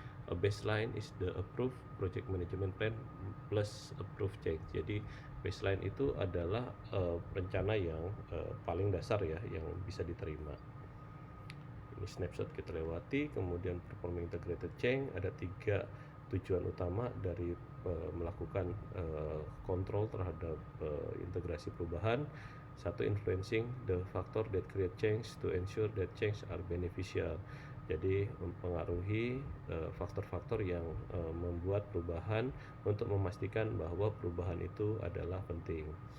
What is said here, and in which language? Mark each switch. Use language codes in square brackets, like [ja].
[en] A baseline is the approved project management plan plus approved change. [id] Jadi baseline itu adalah rencana yang paling dasar ya, yang bisa diterima. Ini snapshot kita lewati. Kemudian performing integrated change, ada 3 tujuan utama dari melakukan kontrol terhadap integrasi perubahan. [en] Satu, influencing the factor that create change to ensure that change are beneficial. [id] Jadi mempengaruhi faktor-faktor yang membuat perubahan untuk memastikan bahwa perubahan itu adalah penting.